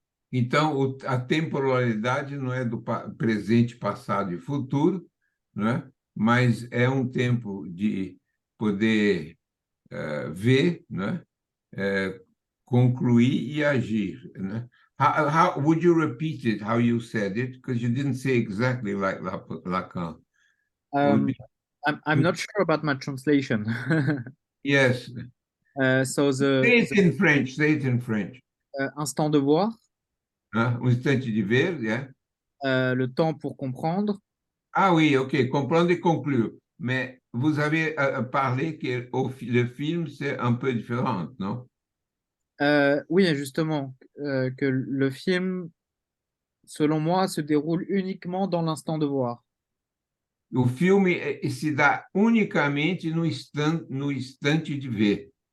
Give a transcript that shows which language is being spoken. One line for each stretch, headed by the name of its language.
Portuguese: Então, a temporalidade não é do presente, passado e futuro, né? Mas é um tempo de poder ver, né? Concluir e agir. Né?
English: How would you repeat it, how you said it? Because you didn't say exactly like Lacan. I'm not sure about my translation. Yes. So Say it in French. Say it in French.
French: instant de voir,
Portuguese: Hein? Um instante de ver, yeah.
French: le temps pour comprendre. Ah oui, ok, comprendre et conclure. Mais vous avez parlé que le film, c'est un peu différent, non? Oui, justement, que le film, selon moi, se déroule uniquement dans l'instant de voir.
Portuguese: O filme se dá unicamente no instante de ver.